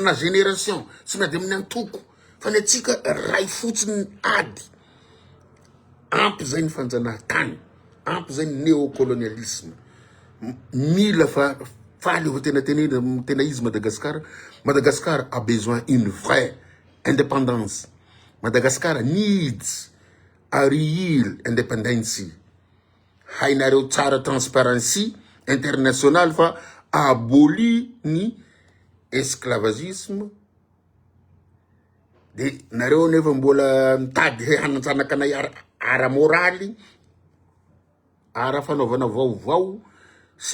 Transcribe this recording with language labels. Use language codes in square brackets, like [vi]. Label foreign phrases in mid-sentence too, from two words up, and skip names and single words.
[mg] amina génération tsy miady amin'ny antoko fa ny atsika ray fotsiny ady ampy zay ny fanjanahantany ampy zay ny néocolonialisme mila fa faly ho tena izy [fr] Madagascar a besoin une vraie indépendance [en] Madagascar needs a real independence [mg] hainareo tsara [en] transparency international [mg] fa aboli ny esclavagisme de nareo nefa mbola mitady hanatsanaka anay ara moraly ara fanaovana vaovao sy